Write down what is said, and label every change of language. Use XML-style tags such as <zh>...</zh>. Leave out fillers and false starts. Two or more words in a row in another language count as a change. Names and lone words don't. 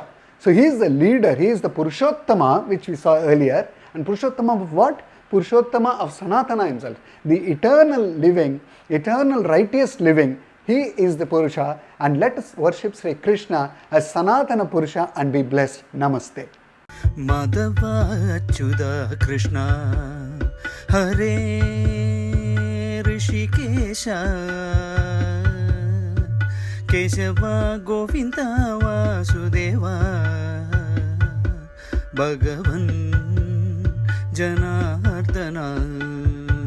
<en>So he is the leader, he is the Purushottama, which we saw earlier. And Purushottama of what? Purushottama of Sanatana himself. The eternal living, eternal righteous living. He is the Purusha, and let us worship Sri Krishna as Sanatana Purusha and be blessed. Namaste.</en> <sa>Madhava Achyuta Krishna హరే ఋషికేశ కేశవ గోవింద వాసుదేవ భగవన్ జనార్దన</sa>